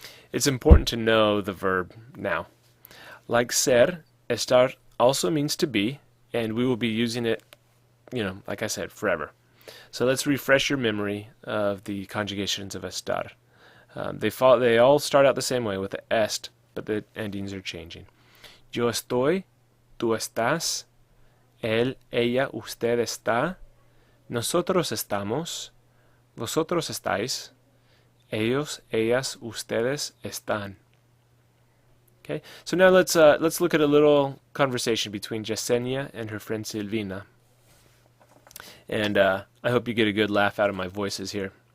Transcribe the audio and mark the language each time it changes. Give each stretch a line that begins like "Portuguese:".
English: It's important to know the verb now. Like ser, estar also means to be, and we will be using it, you know, like I said, forever. So let's refresh your memory of the conjugations of estar. They all start out the same way with the est, but the endings are changing.
Spanish: Yo estoy, tú estás, él, ella, usted está, nosotros estamos, vosotros estáis, ellos, ellas, ustedes están.
English: Okay, so now let's look at a little conversation between Yesenia and her friend Silvina. And I hope you get a good laugh out of my voices here.